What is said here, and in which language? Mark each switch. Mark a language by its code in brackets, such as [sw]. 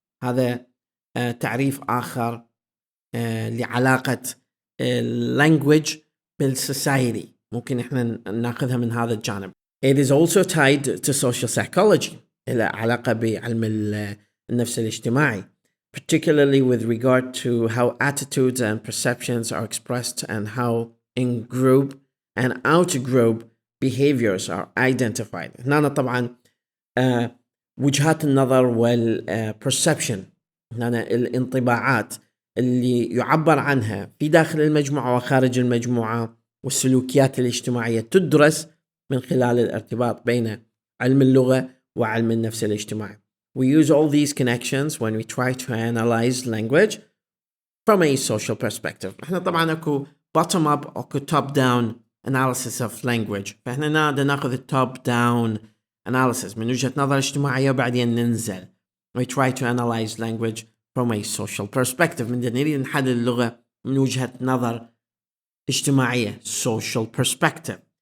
[ar] هذا تعريف آخر لعلاقة language بالsociety ممكن إحنا نأخذها من هذا الجانب. [en] It is also tied to social psychology [ar] إلى علاقة بعلم النفس الاجتماعي [en] particularly with regard to how attitudes and perceptions are expressed and how in-group and out-group behaviors are identified. [ar] هنا طبعا وجهات النظر والperception هنا الانطباعات اللي يعبر عنها في داخل المجموعة وخارج المجموعة والسلوكيات الاجتماعية تدرس من خلال الارتباط بين علم اللغة وعلم النفس الاجتماعي. [en] We use all these connections when we try to analyze language from a social perspective. [ar] احنا طبعا اكو [en] bottom up او top down analysis of language. [ar] فاحنا ناخذ [en] top down analysis [ar] من وجهة نظر اجتماعية وبعدين ننزل. [en] We try to analyze language from a social perspective. [ar] من نريد نحلل اللغة من وجهة نظر اجتماعية [en] social perspective.